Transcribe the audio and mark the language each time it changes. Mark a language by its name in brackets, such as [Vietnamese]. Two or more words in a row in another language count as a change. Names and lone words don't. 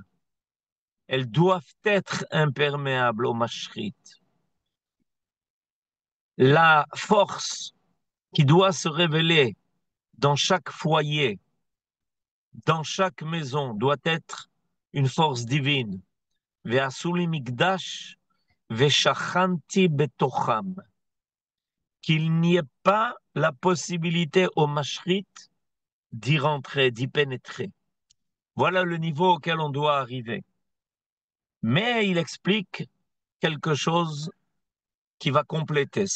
[French] Elles doivent être imperméables au mashrit. La force qui doit se révéler dans chaque foyer, dans chaque maison, doit être une force divine. [Hebrew] ועשו לי מקדש ושכנתי בתוכם. [French] Qu'il n'y ait pas la possibilité au mashrit d'y rentrer, d'y pénétrer. Voilà le niveau auquel on doit arriver. Mais il explique quelque chose qui va compléter ça.